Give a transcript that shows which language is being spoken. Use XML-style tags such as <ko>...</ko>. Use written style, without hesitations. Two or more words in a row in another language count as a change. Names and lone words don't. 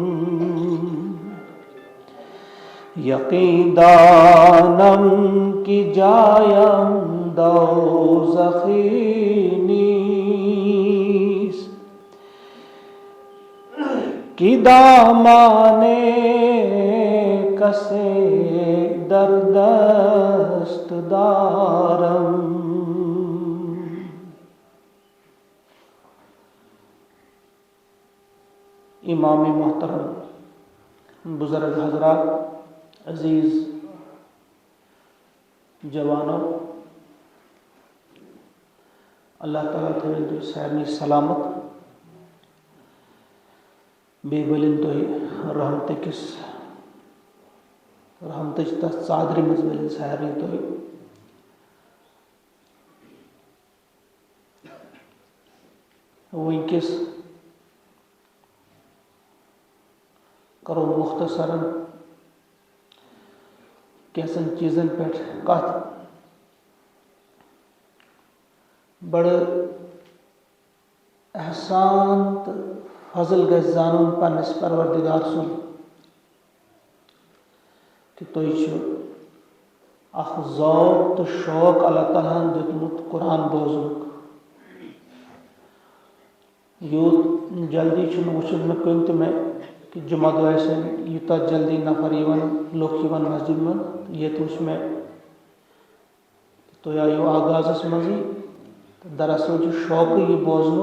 <fa>یقین دانم کی جایم دوزخی نیست، کی دامان کسے در دست دارم.</fa> <ur>امام محترم، بزرگ حضرات، عزیز جوانوں، اللہ تعالیٰ</ur> <ks>تھے سارنی سلامت بے بلن تو رحمت کس رحمتچ تس ژادر مز ولن سارنی تو ونکس کرو مختصراً کیسن چیزن پہ کت. بڑ احسان تو فضل گژھِ زانُن پننس پروردگار سُنٛد کہ تُہۍ چھِو اکھ ذوق تو شوق اللہ تعالیٰ ہن دیُتمُت قرآن بوزنُک. یوٗت جلدی چھُنہٕ وٕچھُن مےٚ کُنہِ تہِ مےٚ کہ جمعہ دۄہ آسن یوٗتاہ جلدی نفر یِوان لُکھ یِوان مسجد منٛز. ییٚتہِ وٕچھ مےٚ تُہۍ آیِو آغازس منٛزٕے تہٕ دراصل چھُ شوقٕے یہِ بوزنُک.</ks>